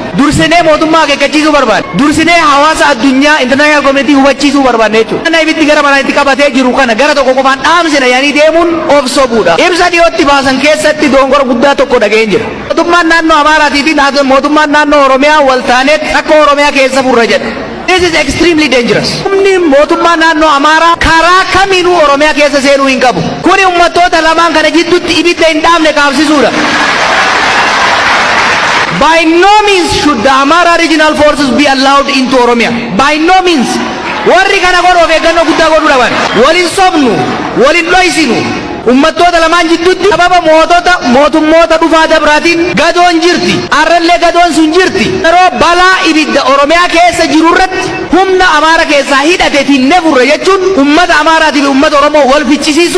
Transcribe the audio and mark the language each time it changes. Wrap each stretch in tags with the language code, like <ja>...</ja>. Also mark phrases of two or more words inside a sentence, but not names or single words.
<om>Dursinee mootummaa akeekkachiisuu barbaanne. Dursinee hawaasa addunyaa</om> <en>international community</en> <om>hubachiisuu barbaanne jechuudha. Kana ibitti gara manaatti qabatee jiru kana gara tokko qofaan dhaamsina yaanii deemuun of sobuudha. Ibsa dhiyootti baasan keessatti dongora guddaa tokko dhaga'een jira. Mootummaan naannoo Amaaraatii fi mootummaan naannoo Oromiyaa wal taaneet akka Oromiyaa keessa furra jedha.</om> <en>This is extremely dangerous.</en> <om>Humni mootummaa naannoo Amaaraa karaa kamiinuu Oromiyaa keessa seenuu hin qabu. Kuni uummattoota lamaan kana jidduutti ibidda hin dhaamne kaabsisuudha.</om> <en>By no means should the Amara regional forces be allowed into Oromia. By no means.</en> <om>Warri kana godhu of eeggannoo guddaa godhuu dhaban. Waliin sobnu, waliin dhoysinu. Uummattoota lamaan jidduutti sababa mootummoota dhufaa dabraatiin gadoon jirti. Arrallee gadoon sun jirti. Yeroo balaa ibidda Oromiyaa keessa jiru irratti humna Amaara keessaa hidhateetiin nefurre jechuun uummata Amaaraatii fi uummata Oromoo wal fichisiisu.</om>